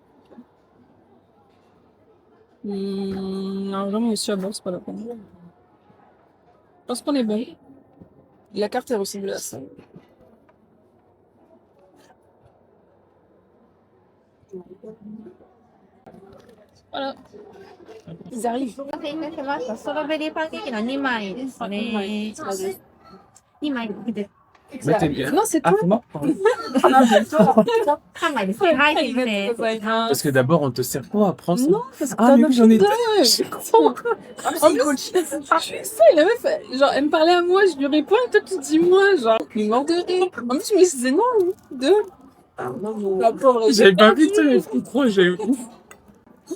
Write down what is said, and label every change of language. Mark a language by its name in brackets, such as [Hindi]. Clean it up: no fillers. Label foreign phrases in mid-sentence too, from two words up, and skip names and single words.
[French] Non, vraiment aussi à boire, c'est pas la peine. Je pense qu'on est bon. La carte est ressemblée à ça. Voilà. Ils arrivent. [Japanese] お待たせいたしました。ストロベリーパンケーキの2枚ですあね。二枚 2枚です。 [French] Mettez bien. Non, c'est Ah, toi. c'est moi? [Japanese] 3 枚ですね。はい、すいません。 [French] Parce que d'abord, on te sert pas à prendre ça. Non, parce que Ah, t'en mais as oui, j'en ai deux. deux. Je suis con. En plus, ça, il a même fait, genre, elle me parlait à moi, je lui réponds, et toi, tu dis moi, genre, il est mort de rire. En plus, je me disais, non, deux. La pauvre, J'avais pas vu, tu sais, mais trop, j'ai eu ouf.